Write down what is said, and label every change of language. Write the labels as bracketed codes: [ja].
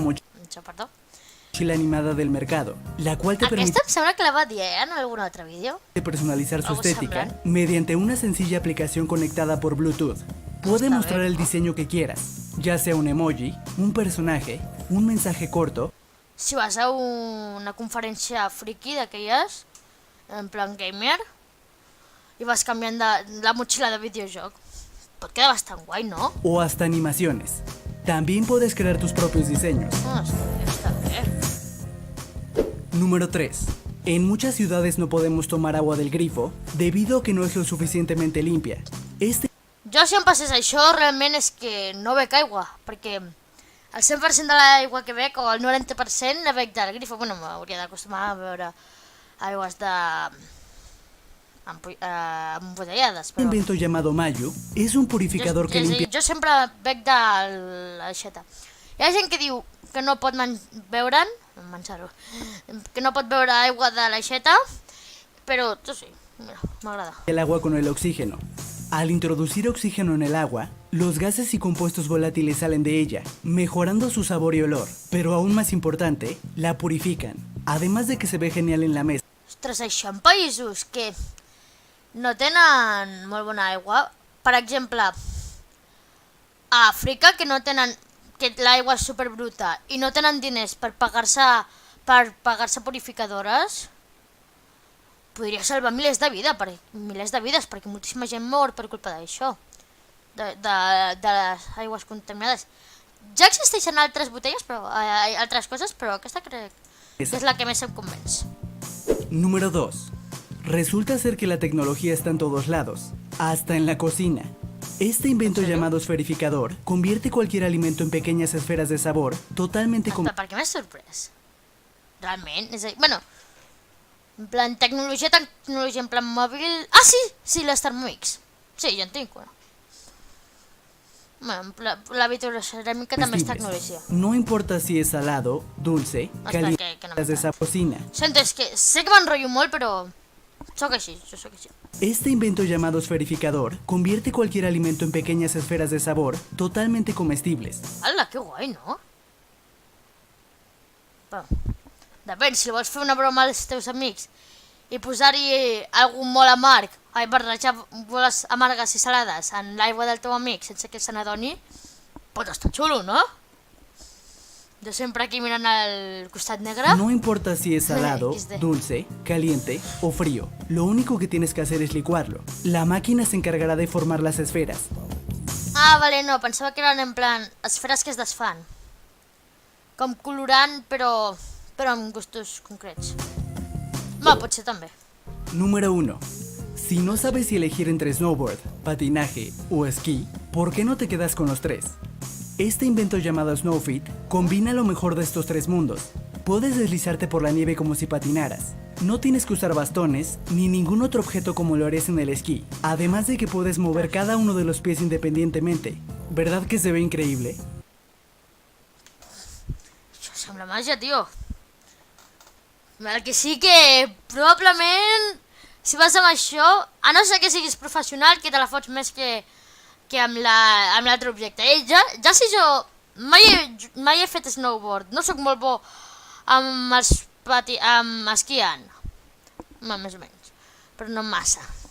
[ca] Jo, perdó. [es] mochila animada del mercado, la cual te permite [ca] Aquesta em sembla que la va dir en algun altre vídeo. [es] personalizar su [ca] Algo [es] estética [ca] semblant. [es] mediante una sencilla aplicación conectada por Bluetooth. Puede [ca] Está [es] mostrar [ca] bien, [es] el diseño que quieras, ya sea un emoji, un personaje, un mensaje corto [ca] Si vas a una conferència friki d'aquelles, en plan gamer, i vas canviant de la motxilla de videojoc, pot quedar bastant guai, no? [es] o hasta animaciones. También puedes crear tus propios diseños. [ca] Està bé. [es] Número 3. En muchas ciudades no podemos tomar agua del grifo debido a que no es lo suficientemente limpia. Este [ca] Jo, si em passés això, realment és que no bec aigua, perquè el 100% de l'aigua que bec, o el 90%, la bec del grifo. Bueno, m'hauria d'acostumar a beure aigües de... embotellades, però... [es] invento llamado Mayu es un purificador que limpia [ca] Jo sempre bec de l'aixeta. Hi ha gent que diu que no pot beure'n, menjar-ho, que no pot beure aigua de l'aixeta, però jo sí, mira, m'agrada. [es] el agua con el oxígeno. Al introducir oxígeno en el agua, los gases y compuestos volátiles salen de ella, mejorando su sabor y olor. Pero aún más importante, la purifican. Además de que se ve genial en la mesa. [ca] Ostres, això en països que no tenen molt bona aigua, per exemple, a Àfrica, que no tenen, que l'aigua és superbruta i no tenen diners per pagar-se purificadores, podria salvar milers de vides, perquè moltíssima gent mor per culpa d'això, de les aigües contaminades. Ja existeixen altres botelles, però altres coses, però aquesta crec que és la que més em convenç. [es] Número 2. Resulta ser que la tecnología está en todos lados, hasta en la cocina. Este invento llamado esferificador convierte cualquier alimento en pequeñas esferas de sabor totalmente [ca] Però per què m'has sorprès? Realment? És a dir, bueno, en plan tecnologia, en plan mòbil... Ah, sí, les Thermomix. Sí, jo en tinc una. Bueno, la vitroceràmica també és tecnologia. [es] No importa si es salado, dulce, caliente, que no de esa cocina. [ca] Sento, és que sé que m'enrotllo molt, però sóc així, jo sóc així. [es] Este invento llamado esferificador convierte cualquier alimento en pequeñas esferas de sabor totalmente comestibles. [ca] Hola, que guai, no? Bueno, depèn, si vols fer una broma als teus amics i posar-hi algun molt amarg, barrejar boles amargues i salades en l'aigua del teu amic sense que se n'adoni, pot estar xulo, no? Jo sempre aquí mirant al costat negre. [es] No importa si es salado, dulce, caliente o frío. Lo único que tienes que hacer es licuarlo. La máquina se encargará de formar las esferas. [ca] Ah, vale, no, pensava que eren en plan esferes que es desfan. Com colorant, però amb gustos concrets. Va, pot ser també. [es] Número 1. Si no sabes si elegir entre snowboard, patinaje o esquí, ¿por qué no te quedas con los tres? Este invento llamado Snowfit combina lo mejor de estos tres mundos. Puedes deslizarte por la nieve como si patinaras. No tienes que usar bastones ni ningún otro objeto como lo harías en el esquí. Además de que puedes mover cada uno de los pies independientemente. ¿Verdad que se ve increíble? [ca] Això sembla màgia, tio. El que sí que probablement si vas amb això, a no ser que siguis professional, que te la fots més que amb l'altre objecte. Ja si jo mai he fet snowboard, no sóc molt bo amb esquiant, més o menys, però no massa.